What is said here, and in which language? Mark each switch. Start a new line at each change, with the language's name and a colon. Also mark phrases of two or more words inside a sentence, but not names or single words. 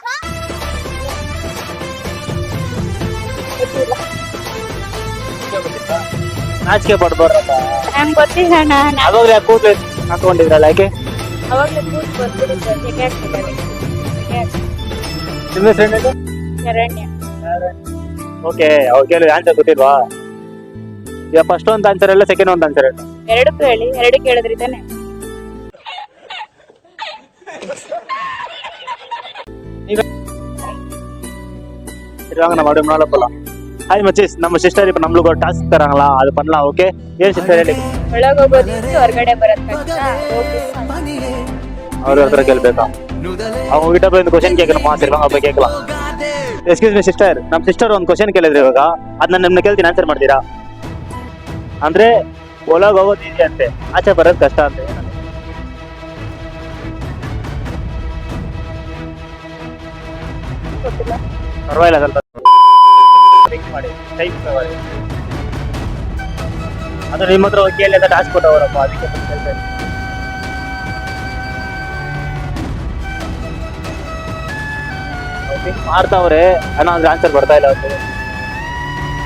Kannada: ನಾಚಿಕೆ ಪಡ್ಬಾರ್ದಪ್ಪ ಅವಾಗ್ಲೇ ಕೂದಲು ಹಾಕೊಂಡಿದ್ರಲ್ಲ ಯಾಕೆ ನಿಮ್ಮ ಹೆಸರೇನು ಓಕೆ ಅವ್ರು ಕೇಳಿ ಆನ್ಸರ್ ಗೊತ್ತಿಲ್ವಾ ಈಗ ಫಸ್ಟ್ ಒಂದು ಆನ್ಸರ್ ಎಲ್ಲ ಸೆಕೆಂಡ್ ಒಂದು ಆನ್ಸರ್ ಹೇಳಿ ಎರಡಕ್ಕೂ ಹೇಳಿ ಎರಡು ಕೇಳಿದ್ರಿ ತಾನೆ
Tamil: வாங்க நம்ம அப்படியே முன்னால போலாம் ஹாய் மச்சீஸ் நம்ம சிஸ்டர் இப்போ நம்மளுக்கு ஒரு டாஸ்க் தராங்களா அது பண்ணலாம் ஓகே ஏன் சிஸ்டர் ಹೇಳಿ
Kannada: ಒಳಗೆ ಹೋಗೋದಿತ್ತು ಹೊರಗಡೆ ಬರೋದ್ ಕಷ್ಟ ಅವ್ರ ಹತ್ರ ಕೇಳ್ಬೇಕಾ
Tamil: அவங்க கிட்ட போய் இந்த ಕ್ವಶನ್ கேட்கணுமா சரி வாங்க போய் கேட்கலாம்
English: excuse me
Kannada: ಸಿಸ್ಟರ್ ನಮ್ಮ ಸಿಸ್ಟರ್ ಒಂದು ಕ್ವಶನ್ ಕೇಳಿದ್ರೆ ಇವಾಗ ಅದನ್ನ ನಿಮ್ಮನ್ನ ಕೇಳ್ತೀನಿ ಆನ್ಸರ್ ಮಾಡ್ತೀರಾ ಅಂದ್ರೆ ಒಳಗೆ ಹೋಗೋದು ಈಸಿ ಅಂತೆ ಆಚೆ ಬರೋದು ಕಷ್ಟ ಅಂತೆ ಪರವಾಗಿಲ್ಲ ಸ್ವಲ್ಪ ಮಾಡಿ ಟೈಪ್ ಮಾಡಿ ಅದು ನಿಮ್ಮ ಹತ್ರ ಹೋಗಿ ಕೇಳಿ ಅಂತ ಟಾಸ್ಕ್ ಕೊಟ್ಟವರಪ್ಪ ಅದಕ್ಕೆ ಕೇಳ್ತಾ ಮಾಡ್ತಾವ್ರೆ ಅನ್ನೋ ಆನ್ಸರ್ ಬರ್ತಾ ಇಲ್ಲ ಅವ್ರಿಗೆ